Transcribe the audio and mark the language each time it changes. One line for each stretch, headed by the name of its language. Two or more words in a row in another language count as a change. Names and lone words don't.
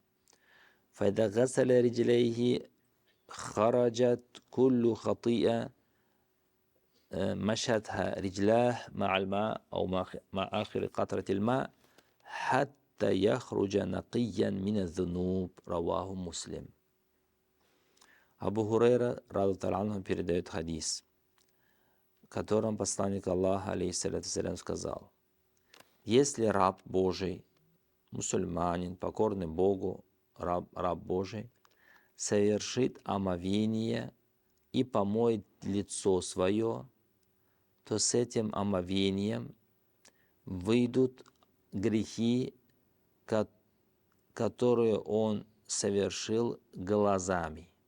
Arabic: فإذا غسل رجليه خرجت كل خطيئة مشتها رجلاه مع الماء أو مع آخر قطرة الماء حتى يخرج نقيا من الذنوب. رواه مسلم.
Russian: Абу Хурейра,
Arabic: رضي الله عنه,
Russian: передает хадис, в котором посланник Аллаха, алейхиссалям, сказал: если раб Божий, мусульманин, покорный Богу, раб Божий, совершит омовение и помоет лицо свое, то с этим омовением выйдут грехи, которые он совершил глазами.